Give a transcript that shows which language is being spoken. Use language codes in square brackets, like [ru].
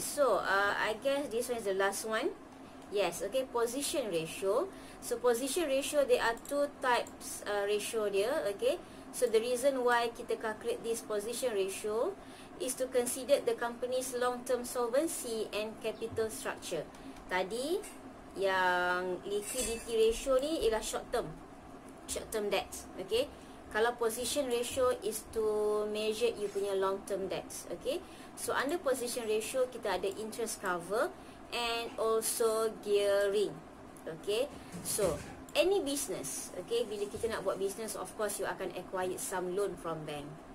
[en] So I guess this one is the last one. Yes, okay, position ratio. So position ratio, there are two types ratio dia. Okay, so the reason why kita calculate this position ratio is to consider the company's long-term solvency and capital structure. [ms] Tadi yang liquidity ratio ni ialah short-term debts. [en] Okay, kalau position ratio is to measure you punya long-term debts. Okay, so under position ratio kita ada interest cover and also gearing. Okay, so any business, okay, [ms] bila kita nak buat [en] business, of course you akan acquire some loan from bank.